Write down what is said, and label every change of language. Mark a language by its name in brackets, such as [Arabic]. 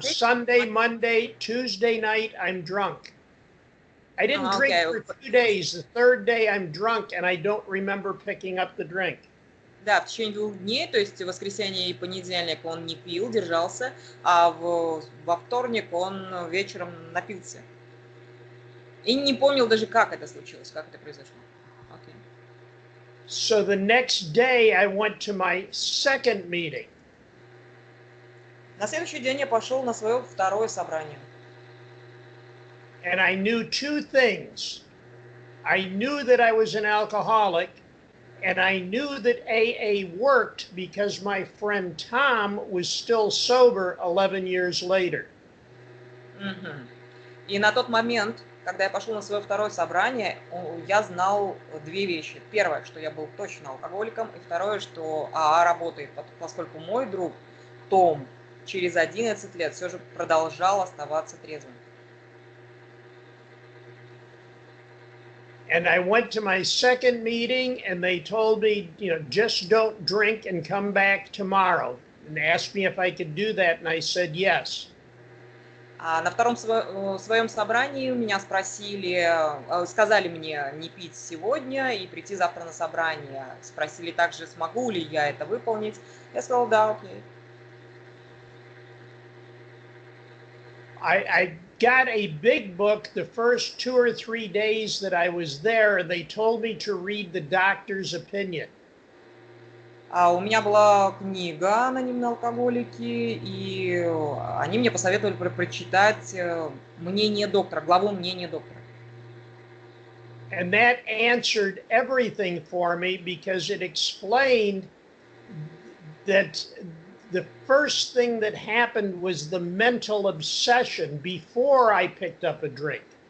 [English] Sunday, Monday, Tuesday night I'm drunk. I didn't drink for 2 days. The 3rd day I'm drunk and I don't remember picking up the drink. [Russian] Да, в течение 2 дней, то есть воскресенье и понедельник он не пил, держался, а во вторник он вечером напился. И не помнил даже, как это случилось, как это произошло. [English] Okay. So the next day I went to my second meeting. [Russian] На следующий день я пошел на свое второе собрание. [English] And I knew 2 things. I knew that I was an alcoholic, and I knew that AA worked because my friend Tom was still sober 11 years later. [Russian] И на тот момент, когда я пошел на свое второе собрание, я знал 2 вещи. Первое, что я был точно алкоголиком, и второе, что АА работает, поскольку мой друг Том через 11 лет все же продолжал оставаться трезвым. [English] And I went to my second meeting and they told me, just don't drink and come back tomorrow. And they asked me if I could do that, and I said yes. [Russian] А на втором своем собрании меня сказали мне не пить сегодня и прийти завтра на собрание. Спросили также, смогу ли я это выполнить. Я сказала, да, окей. [English] I got a big book the first 2 or 3 days that I was there, and they told me to read the doctor's opinion. [Russian] У меня была книга «Анонимные алкоголики», и они мне посоветовали прочитать мнение доктора, главу мнения доктора. [English] And that answered everything for me because it explained that the first thing that happened was the mental obsession before I picked up a drink.